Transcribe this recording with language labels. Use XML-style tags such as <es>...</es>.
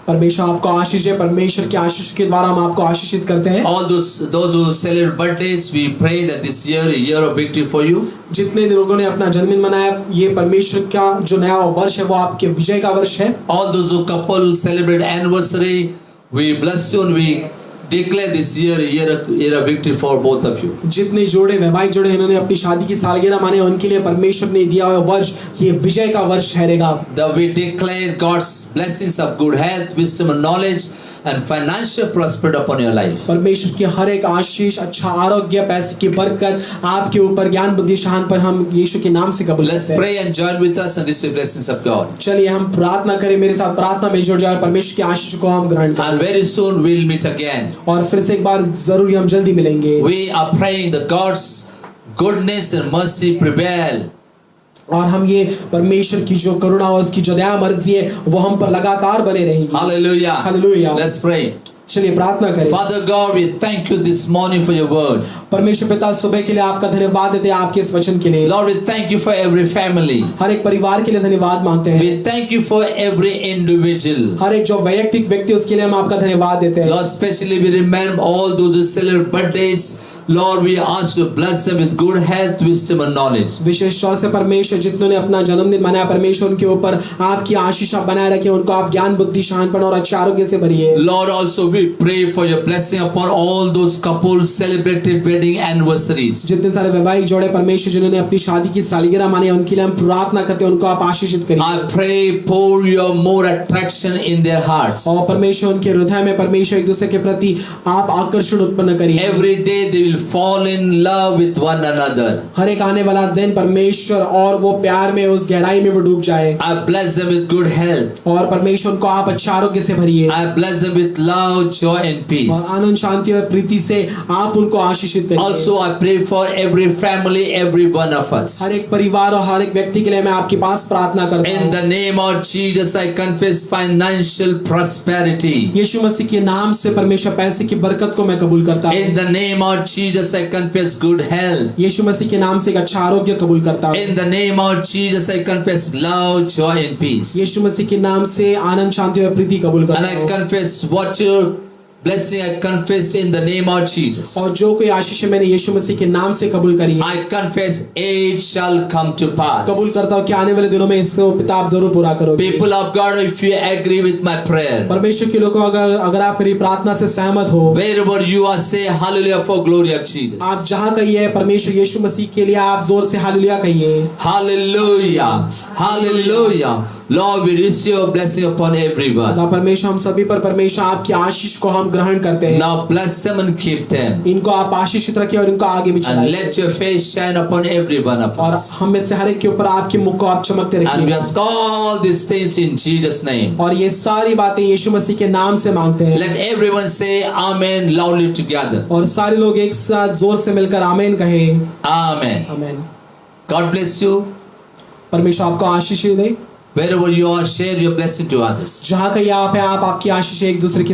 <hi>परमेश्वर आपको आशीष है, परमेश्वर की आशीष के द्वारा हम आपको आशीषित करते हैं।</hi> <en>All those who celebrate birthdays, we pray that this year a year of victory for you.</en> <hi>जितने लोगों ने अपना जन्मदिन मनाया, ये परमेश्वर का जो नया वर्ष है वो आपके विजय का वर्ष है।</hi> <en>All those who couple celebrate anniversary, we bless you and we declare this year a year of victory for both of you.</en> <hi>जितने जोड़े वैवाहिक जोड़े इन्होंने अपनी शादी की सालगिरह माने, उनके लिए परमेश्वर ने दिया हुआ वर्ष ये विजय का वर्ष ठहरेगा।</hi> <en>That we declare God's blessings of good health, wisdom and knowledge and financial prosperity upon your life.</en> <hi>परमेश्वर की हर एक आशीष, अच्छा आरोग्य, पैसे की बरकत आपके ऊपर, ज्ञान बुद्धि शान पर हम यीशु के नाम से कबूल</hi> <en>Let's</en> <hi>करते हैं।</hi> <en>pray and join with us and receive blessings of God.</en> <hi>चलिए हम प्रार्थना करें, मेरे साथ प्रार्थना में जुड़ जाए और परमेश्वर की आशीष को हम ग्रहण करें।</hi> <en>And very soon we'll meet again.</en> <hi>और फिर से एक बार जरूर हम जल्दी मिलेंगे।</hi> <en>We are praying that God's goodness and mercy prevail.</en> <hi>और हम ये परमेश्वर की जो करुणा और उसकी जो दया मर्जी है वो हम पर लगातार बने रहेगी।</hi> <en>Hallelujah. Hallelujah. Let's pray.</en> <hi>चलिए प्रार्थना करें।</hi> <en>Father God, we thank you this morning for your word.</en> <hi>परमेश्वर पिता, सुबह के लिए आपका धन्यवाद देते हैं, आपके इस वचन के लिए।</hi> <en>Lord, we thank you for every family.</en> <hi>हर एक परिवार के लिए धन्यवाद मांगते हैं।</hi> <en>We thank you for every individual.</en> <hi>हर एक जो वैयक्तिक व्यक्ति उसके लिए हम आपका धन्यवाद देते हैं।</hi> <en>Lord, especially we remember all those who celebrate birthdays. Lord, we ask you to bless them with good health, wisdom and knowledge.</en> <hi>विशेष तौर से परमेश्वर जितनों ने अपना जन्मदिन मनाया, परमेश्वर उनके ऊपर आपकी आशीष आप बनाए रखें, उनको आप ज्ञान बुद्धि शानपन और अच्छे आरोग्य से भरिए।</hi> <en>Lord, also we pray for your blessing upon all those couples celebrated wedding anniversaries.</en> <hi>जितने सारे वैवाहिक जोड़े परमेश्वर जिन्होंने अपनी शादी की सालगिरह मानी, उनके लिए हम प्रार्थना करते हैं, उनको आप आशीषित करिए।</hi> <en>I pray pour your more attraction in their hearts.</en> <hi>और परमेश्वर उनके हृदय में परमेश्वर एक दूसरे के प्रति आप आकर्षण उत्पन्न करिए।</hi> <en>Every day they will fall in love with one another.</en> <hi>हर एक आने वाला दिन परमेश्वर और वो प्यार में, उस गहराई में वो डूब जाए।</hi> <en>I bless them with good health.</en> <hi>और परमेश्वर उनको आप अच्छे आरोग्य से भरिए</hi> <en>I bless them with love, joy and</en> <hi>और</hi> <en>peace.</en> <hi>आनंद, शांति और प्रीति से आप उनको आशीषित करिए।</hi> <en>Also I pray for every family, every one of us.</en> <hi>हर एक परिवार और हर एक व्यक्ति के लिए मैं आपके पास प्रार्थना करता</hi> <en>In</en> <hi>हूँ।</hi> <en>the name of Jesus, I confess financial prosperity.</en> <hi>यीशु मसीह के नाम से परमेश्वर पैसे की बरकत को मैं कबूल करता हूँ।</hi> <en>In the name of Jesus, I confess good health.</en> <hi>यीशु मसीह के नाम से एक अच्छा आरोग्य कबूल करता हूँ।</hi> <en>In the name of Jesus, I confess love, joy and peace.</en> <hi>यीशु मसीह के नाम से आनंद, शांति और प्रीति कबूल</hi> <en>And</en> <hi>करता</hi> <en>I</en> <hi>हूँ।</hi> <en>confess what your blessing I confessed in the name of Jesus.</en> <hi>और जो कोई आशीष मैंने यीशु मसीह के नाम से कबूल करी है,</hi> <en>I confess it shall come to pass.</en> <hi>कबूल करता हूँ कि आने वाले दिनों में इसको पिता आप जरूर पूरा करोगे।</hi> <en>People of God, if you agree with my prayer,</en> <hi>परमेश्वर के लोगों, अगर आप मेरी प्रार्थना से सहमत हो,</hi> <en>wherever you are, say hallelujah for glory of Jesus.</en> <hi>आप जहाँ कहिए परमेश्वर यीशु मसीह के लिए आप जोर से हालेलुया कहिए।</hi> <en>Hallelujah. Hallelujah. Lord, we receive your blessing upon everyone.</en> <hi>खुदा परमेश्वर, हम सभी पर परमेश्वर आपकी आशीष को हम ग्रहण करते हैं।</hi> <en>Now bless them and keep them.</en> <hi>इनको आप आशीषित रखिए और इनको आगे भी</hi> <en>And</en> <hi>चलाइए</hi> <en>let your face shine upon every one of</en> <hi>और</hi> <en>us.</en> <hi>हम में से हर एक के ऊपर आपके मुख को आप चमकते</hi> <en>And we</en> <hi>रखिए।</hi> <en>ask all these things in Jesus' name.</en> <hi>और ये सारी बातें यीशु मसीह के नाम से मांगते हैं</hi> <en>Let everyone say Amen loudly together.</en> <hi>और सारे लोग एक साथ जोर से मिलकर आमीन कहें।</hi> <en>Amen.</en> <hi>आमीन।</hi> <en>God bless you.</en> <hi>परमेश्वर आपको आशीष दे।</hi> <en>Wherever you are, share your blessing to others.</en> <hi>जहाँ कहीं आप हैं, आप आपकी आशीष एक दूसरे के</hi>